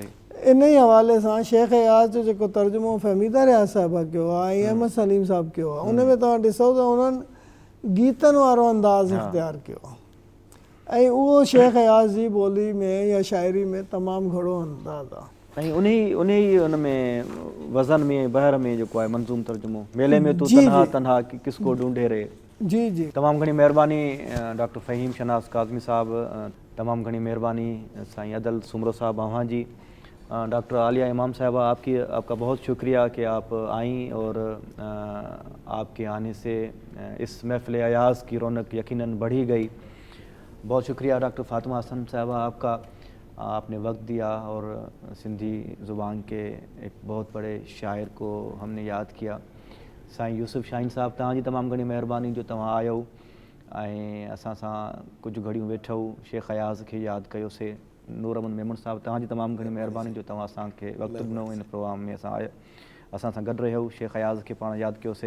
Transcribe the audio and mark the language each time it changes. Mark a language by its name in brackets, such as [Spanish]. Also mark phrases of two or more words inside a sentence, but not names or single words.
[Sindhi] इन ई हवाले सां शेख अयाज़ जो जेको तर्जुमो फहमीदा रियाज़ साहिबा कयो आहे ऐं अहमद सलीम साहिबु कयो आहे, उन में तव्हां ॾिसो त उन्हनि गीतनि वारो अंदाज़ इख़्तियारु कयो आहे, ऐं उहो शेख अयाज़ जी ॿोली में या शाइरी में तमामु घणो अंदाज़ आहे। ऐं उन में वज़न में बहर में जेको आहे मंज़ूम तर्जुमो, [Urdu] میلے میں تو تنہا تنہا کس کو ڈھونڈے رے. [Sindhi] जी जी, तमामु घणी महिरबानी डॉक्टर फ़हीम शनाज़ काज़मी साहब, तमामु घणी महिरबानी साईं अदल सुमरो साहब अव्हां जी। [Urdu] ڈاکٹر عالیہ امام صاحبہ، آپ کا بہت شکریہ کہ آپ آئیں اور آپ کے آنے سے اس محفل ایاز کی رونق یقیناً بڑھی گئی. بہت شکریہ ڈاکٹر فاطمہ حسن صاحبہ آپ کا، آپ نے وقت دیا اور سندھی زبان کے ایک بہت بڑے شاعر کو ہم نے یاد کیا. [Sindhi] साईं यूसुफ शाहीन साहब, तव्हांजी तमामु घणी महिरबानी जो तव्हां आयो ऐं असां सां कुझु घड़ियूं वेठो, शेख अयाज़ खे यादि कयोसीं। नूर अहमद मेमन साहब, तव्हांजी तमामु घणी महिरबानी जो तव्हां असांखे वक़्तु ॾिनो, इन प्रोग्राम में असां सां गॾु रहियो, शेख अयाज़ खे पाण यादि कयोसीं।